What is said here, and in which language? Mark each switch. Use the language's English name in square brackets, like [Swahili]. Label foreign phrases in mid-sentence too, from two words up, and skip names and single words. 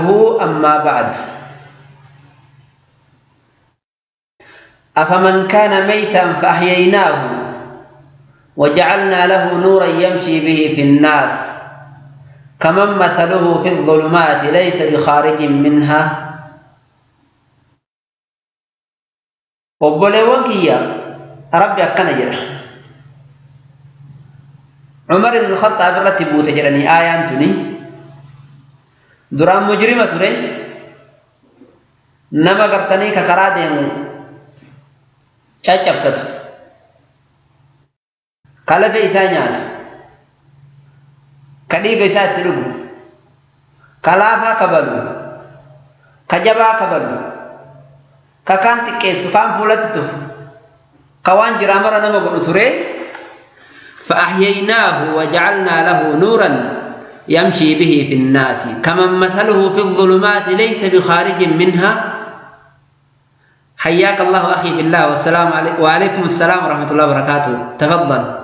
[Arabic] أما بعد، أفمن كان ميتا فأحييناه وجعلنا له نورا يمشي به في الناس كمن مثله في الظلمات ليس بخارج منها. [Oromo] obboleewwan kiyya rabbi akkana jedha, Umar ibn Khattaab irratti buute jedhanii aayaan tuni. Duraan mujrima ture, nama gartanii ka karaa deemu caccabsatu, ka lafe isaa nyaatu, ka dhiiga isaa itti dhugu, ka laafaa kabalu, ka jabaa kabalu, ka kaan xiqqeessu, kaan fuulatti tufu, ka waan jiraa mara nama godhu ture. [Arabic] فأحييناه وجعلنا له نورا يمشي به في الناس كمن مثله في الظلمات ليس بخارج منها. حياك الله أخي في الله، والسلام عليكم وعليكم السلام ورحمة الله وبركاته. تفضل.